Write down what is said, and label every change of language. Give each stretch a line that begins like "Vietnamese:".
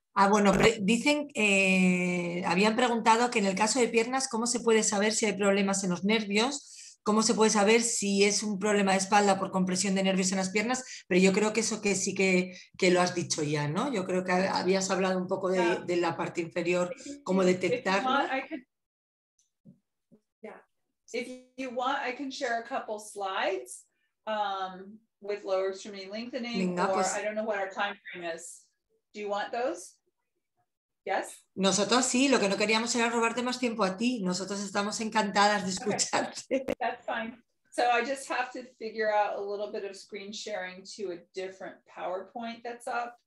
Spanish: Bueno, dicen, habían preguntado que en el caso de piernas, ¿cómo se puede saber si hay problemas en los nervios? ¿Cómo se puede saber si es un problema de espalda por compresión de nervios en las piernas? Pero yo creo que eso que sí que lo has dicho ya, ¿no? Yo creo que habías hablado un poco de la parte inferior, cómo detectarlo.
English: If you want, I can share a couple slides with lower extremity lengthening, or I don't know what our time frame is. Do you want those? Yes?
Spanish: Nosotros sí, lo que no queríamos era robarte más tiempo a ti. Nosotros estamos encantadas de escucharte.
English: Okay. That's fine. So I just have to figure out a little bit of screen sharing to a different PowerPoint that's up.